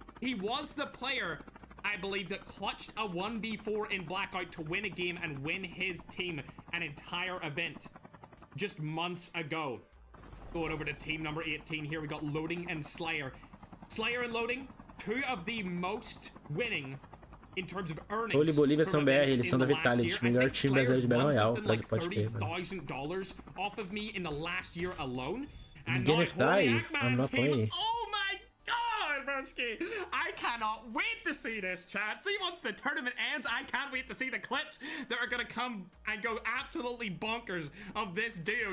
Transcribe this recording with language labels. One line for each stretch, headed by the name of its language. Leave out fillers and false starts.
English: He was the player, I believe, that clutched a 1v4 in Blackout to win a game and win his team an entire event just months ago. Going over to team number 18 here, we got Loading and Slayer. Slayer and Loading, 2 of the most winning in terms of earnings.
Portuguese: Holy Bolívia são BR, eles são da Vitality, melhor time brasileiro de Battle Royale. Pode crer, mano.
English: $30,000 off of me in the last year alone. And Ganyth die, I'm not playing. Oh my god, broski! I cannot wait to see this, chat. See, once the tournament ends, I can't wait to see the clips that are gonna come and go absolutely bonkers of this duo.